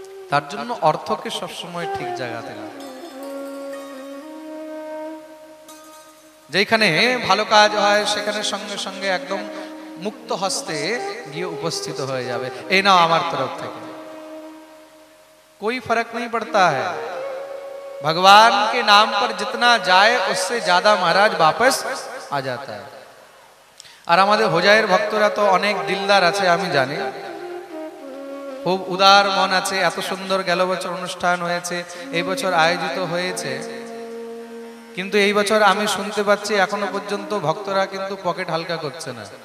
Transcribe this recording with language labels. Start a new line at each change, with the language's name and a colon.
Bangla: তার জন্য অর্থকে সবসময় ঠিক জায়গাতে রাখা। যেখানে ভালো কাজ হয় সেখানে সঙ্গে সঙ্গে একদম মুক্ত হস্তে গিয়ে উপস্থিত হয়ে যাবে, এই নাও আমার তরফ থেকে।
Hindi: कोई फर्क नहीं पड़ता है, भगवान के नाम पर जितना जाए उससे ज्यादा महाराज वापस आ जाता है।
Bangla: আর আমাদের হোজাইয়ের ভক্তরা তো অনেক দিলদার আছে, আমি জানি, খুব উদার মন আছে। এত সুন্দর গেল বছর অনুষ্ঠান হয়েছে, এই বছর আয়োজিত হয়েছে, কিন্তু এই বছর আমি শুনতে পাচ্ছি এখনো পর্যন্ত ভক্তরা কিন্তু পকেট হালকা করছে না।